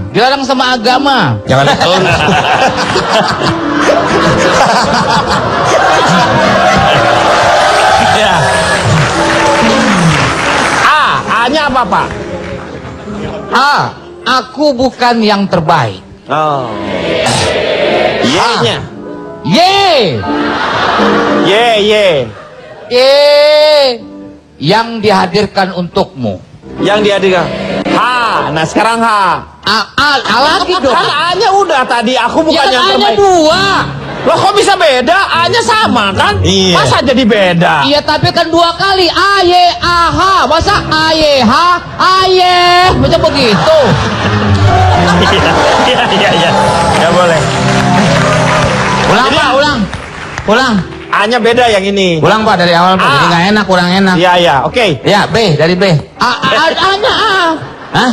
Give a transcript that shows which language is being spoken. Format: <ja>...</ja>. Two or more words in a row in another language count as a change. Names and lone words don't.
<id>Dilarang sama agama. Jangan ditelan. Ya. A-nya apa, Pak? A. Aku bukan yang terbaik. Oh. Y-nya. Y. Y. Yang dihadirkan untukmu. Yang dihadirkan. H. Nah sekarang H. A lagi dong. Kan A-nya udah tadi. Aku bukan Ya yang kan A-nya terbaik. 2. Loh kok bisa beda? A-nya sama kan? Iya. Masa jadi beda? Iya tapi kan 2 kali. A, Y, A, H. Masa A, Y, H, A, Y. Macam begitu. Iya. Ya boleh. Ulang, Jadi- Pak, ulang. Ulang. A-nya beda yang ini. Ulang, Pak, dari awal, Pak. A. Jadi nggak enak, kurang enak. Iya, oke. Ya, B, dari B. A-nya A. Hah?</id>